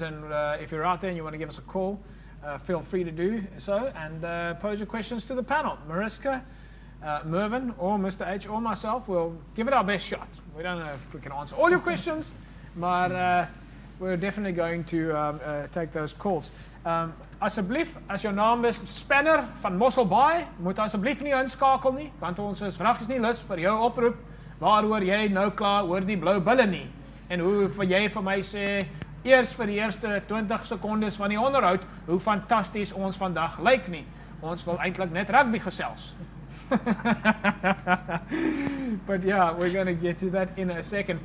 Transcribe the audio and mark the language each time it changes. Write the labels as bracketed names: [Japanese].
[English] And if you're out there and you want to give us a call, feel free to do so and pose your questions to the panel. Mariska, Mervyn, or Mr. H, or myself will give it our best shot. We don't know if we can answer all your questions, but we're definitely going to take those calls. [Afrikaans] Asseblief, as jou naam is Spanner van Mosselbaai, moet asseblief nie inskakel nie, want ons is vragies nie lus vir jou oproep waaroor jy nou klaar oor die blou bulle nie. En hoe vir jy vir my sê, eers vir die eerste 20 sekondes van die onderhoud, hoe fantasties ons vandag lyk nie. Ons wil eintlik net rugby gesels. [English] But yeah, we're going to get to that in a second.